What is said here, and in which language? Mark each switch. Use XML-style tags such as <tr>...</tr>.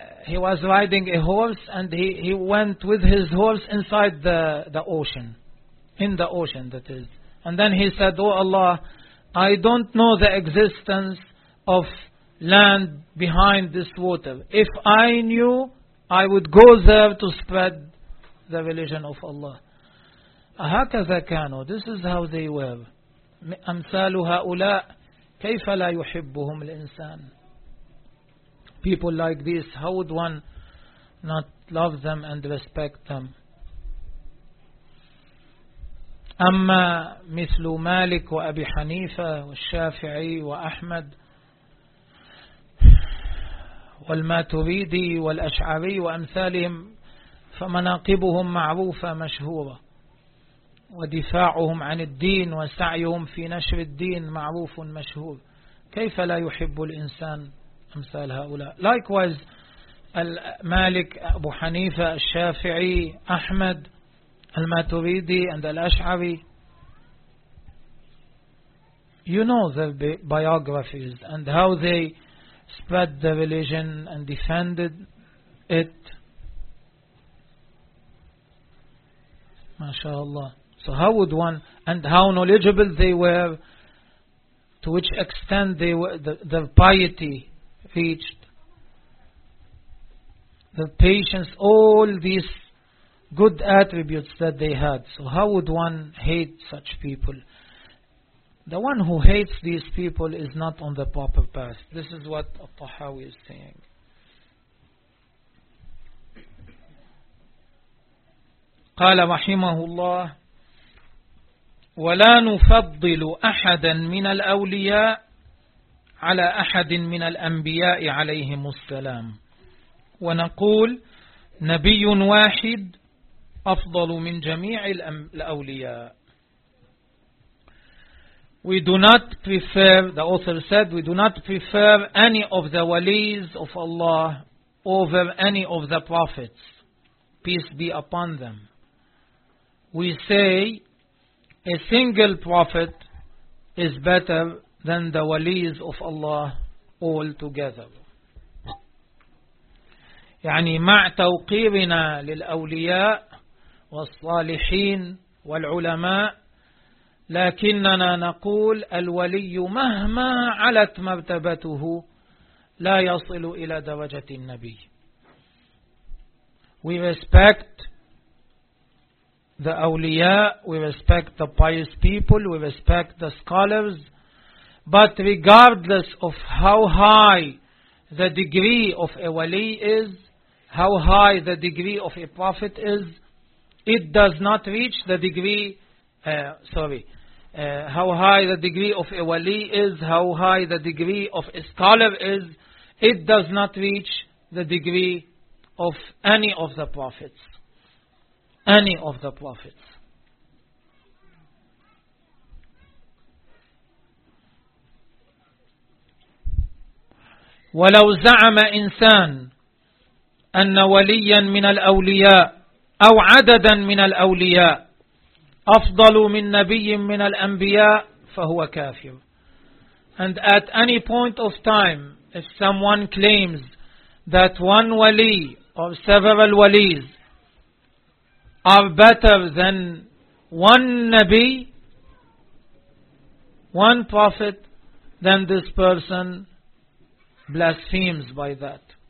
<en>He was riding a horse and he went with his horse inside the ocean, in the ocean that is. And then he said, oh Allah, I don't know the existence of land behind this water. If I knew, I would go there to spread the religion of Allah.</en> <ar>هكذا كانوا.</ar> <en>This is how they were.</en> <ar>أمثال هؤلاء كيف لا يحبهم الإنسان.</ar> <en>People like this, how would one not love them and respect them.</en> <ar>أما مثل مالك وأبي حنيفة والشافعي وأحمد والماتريدي والأشعري وأمثالهم فمناقبهم معروفة مشهورة، ودفاعهم عن الدين وسعيهم في نشر الدين معروف مشهور، كيف لا يحب الإنسان أمثال هؤلاء؟ Likewise المالك، أبو حنيفة، الشافعي، أحمد، الماتريدي and الأشعري.</ar> <en>You know their biographies and how they spread the religion and defended it. MashaAllah. So how would one, and how knowledgeable they were, to which extent they were, their piety reached, their patience, all these good attributes that they had. So how would one hate such people? The one who hates these people is not on the proper path. This is what al-Tahawi is saying.</en> <ar>قال رحمه الله ولا نفضل أحدا من الأولياء على أحد من الأنبياء عليهم السلام ونقول نبي واحد أفضل من جميع الأولياء.</ar> <en>We do not prefer, the author said, we do not prefer any of the walis of Allah over any of the prophets, peace be upon them. We say a single prophet is better than the walis of Allah all together.</en> <ar>يعني مع توقيرنا للأولياء والصالحين والعلماء لكننا نقول الولي مهما علت مرتبته لا يصل إلى درجة النبي.</ar> <en>We respect the awliya, we respect the pious people, we respect the scholars, but regardless of how high the degree of a wali is, how high the degree of a prophet is, it does not reach the degree, how high the degree of a wali is, how high the degree of a scholar is, it does not reach the degree of any of the prophets. Any of the prophets.</en> <ar>ولو زعم إنسان أن وليا من الأولياء أو عددا من الأولياء أفضل من نبي من الأنبياء فهو كافر.</ar> <en>And at any point of time, if someone claims that one wali or several walis are better than one Nabi, one prophet, then this person blasphemes by that.</en>